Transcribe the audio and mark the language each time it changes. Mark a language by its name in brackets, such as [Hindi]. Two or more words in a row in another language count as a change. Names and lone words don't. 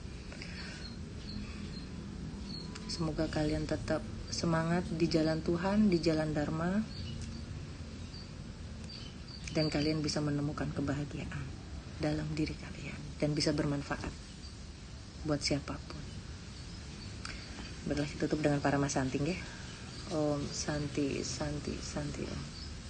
[Indonesian] Semoga kalian tetap semangat di jalan Tuhan, di jalan Dharma, dan kalian bisa menemukan kebahagiaan dalam diri kalian dan bisa bermanfaat buat siapapun. Baiklah, tutup dengan para Mas Santi, ya. [Sanskrit] Om Santi, Santi, Santi, Om.